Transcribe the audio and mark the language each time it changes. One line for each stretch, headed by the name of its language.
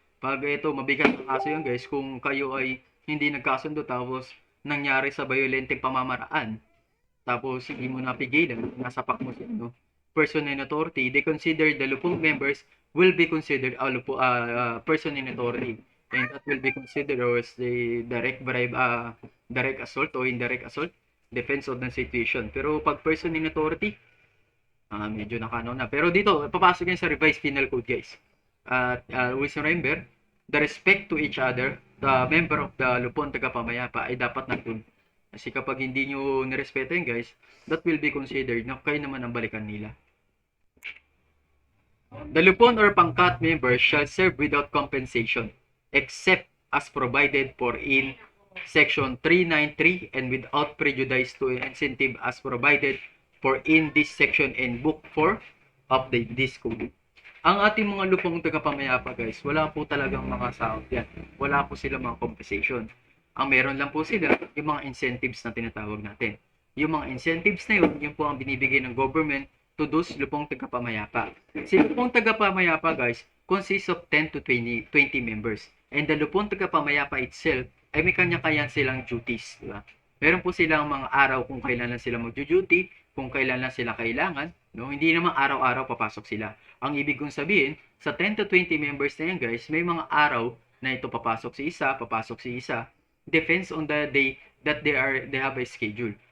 Filipino: Pag ito, mabigat ang kaso yan guys, kung kayo ay hindi nagkasundo tapos nangyari sa violenteng pamamaraan, tapos hindi mo napigilan, nasapak mo siya, no?
English: Person in authority, they consider the lupong members will be considered a person in authority. And that will be considered as the direct bribe, direct assault o indirect assault, depends on the situation.
Filipino: Pero pag person in authority, medyo nakano na. Pero dito, papasok yan sa
English: revised penal code guys. Always remember, the respect to each other, the member of the lupon tagapamayapa
Filipino: ay dapat nandun. Kasi kapag hindi nyo nirespeto yun guys,
English: that will be considered
Filipino: na kayo naman ang balikan nila.
English: The lupon or pangkat members shall serve without compensation, except as provided for in section 393 and without prejudice to incentive as provided for in this section and book 4 of this code.
Filipino: Ang ating mga lupong tagapamayapa guys, wala po talagang mga sahod yan. Wala po sila mga compensation. Ang meron lang po sila, yung mga incentives na tinatawag natin. Yung mga incentives na yun po ang binibigay ng government to those lupong tagapamayapa.
English: Si lupong tagapamayapa guys, consists of 10 to 20 members.
Filipino: And the lupon tagapamayapa itself ay may kanya-kanya silang duties, di ba? Meron po silang mga araw kung kailan lang sila mag-duty, kung kailan lang sila kailangan, no? Hindi naman araw-araw papasok sila. Ang ibig kong sabihin, sa 10 to 20 members na yan guys, may mga araw na ito papasok si isa.
English: Depends on the day that they have a schedule.